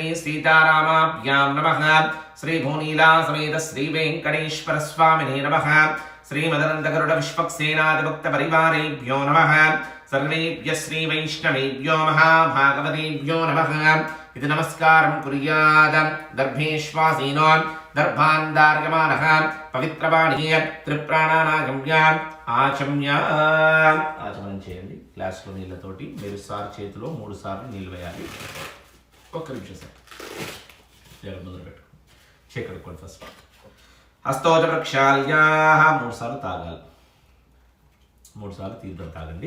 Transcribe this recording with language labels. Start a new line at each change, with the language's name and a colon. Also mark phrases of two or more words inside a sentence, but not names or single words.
Sanskrit: सीतारामाभ्यां नमः श्री भूनीला समेत श्री वेंकटेश्वर स्वामिने नमः श्री मदनन्दगरुड विश्वक्सेनादिभक्त परिवारेभ्यो नमः सर्वेभ्यः श्री वैष्णवेभ्यो महाभागवतेभ्यो नमः इति नमस्कारं कुर्यात् दर्भेश्वासीनो दर्भान्दार्यमानः पवित्रवाणी त्रिप्राणानागम्य
Telugu: ఆచమనం చేయండి. గ్లాస్లో నీళ్ళతోటి మీరు సార్ చేతిలో 3 సార్లు నీళ్ళు వేయాలి. ఒక్క నిమిషం సార్ జగన్ మొదలు పెట్టుకోండి. చేకడుకోండి. ఫస్ట్
Sanskrit: హస్తోజ ప్రక్షాళ్యా
Telugu: 3 సార్లు తాగాలి. 3 సార్లు తీర్థం తాగండి.